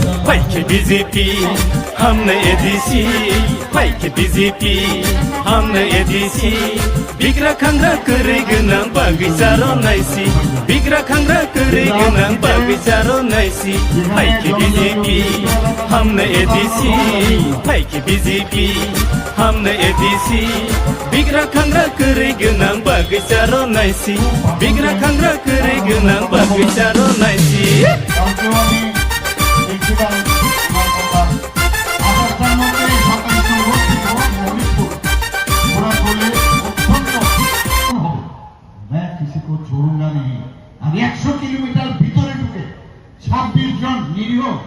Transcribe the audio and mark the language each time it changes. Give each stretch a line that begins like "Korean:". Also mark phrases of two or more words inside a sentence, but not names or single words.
Bodo: फाइके बीजेपी हमने एडीसी फाइके बीजेपी हमने एडीसी बिग्रा खांग्रा करै गोनां बागैचार नायसि बिग्रा खांग्रा करै गोनां बागैचार नायसि फाइके बीजेपी हमने एडीसी फाइके बीजेपी हमने एडीसी बिग्रा खांग्रा करै गोनां बागैचार नायसि बिग्रा खांग्रा करै गोनां बागैचार नायसि
Hindi: मैं किसी को छोड़ूंगा नहीं।
Nepali: अब 100 किलोमीटर भीतर ढुके 26 जन निरीह